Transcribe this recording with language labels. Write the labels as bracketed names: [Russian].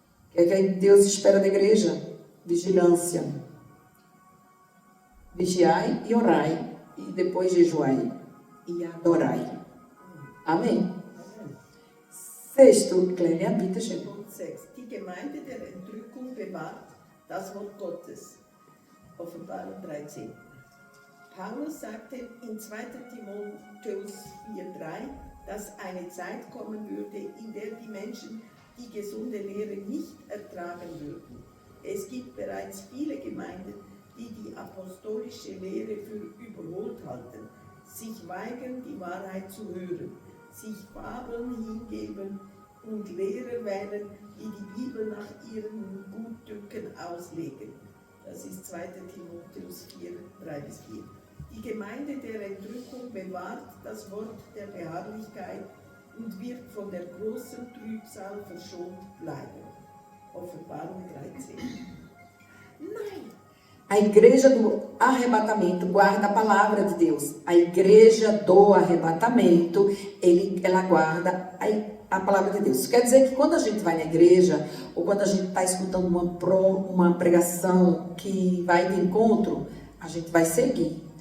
[Portuguese] O que é que Deus espera da igreja? Vigilância. Vigiai e orai. E depois jejuai e adorai. Amém? Sexto, Clélia, [German] bitte schön. Punkt 6. Die Gemeinde der Entrückung bewahrt das Wort Gottes. Offenbarung 13. Paulus sagte in 2. Timotheus 4,3, dass eine Zeit kommen würde, in der die Menschen die gesunde Lehre nicht ertragen würden. Es gibt bereits viele Gemeinden, die die apostolische Lehre für überholt halten, sich weigern, die Wahrheit zu hören, sich Fabeln hingeben und Lehrer wählen, die die Bibel nach ihren Gutdünken auslegen. Das ist 2. Timotheus 4, 3-4. Die Gemeinde der Entrückung bewahrt das Wort der Beharrlichkeit und wird von der großen Trübsal verschont bleiben. Offenbarung 13. Nein! [Portuguese] A igreja do arrebatamento guarda a palavra de Deus. A igreja do arrebatamento, ela guarda a palavra de Deus. Isso quer dizer que quando a gente vai na igreja, ou quando a gente está escutando uma pregação que vai de encontro, a gente vai seguir.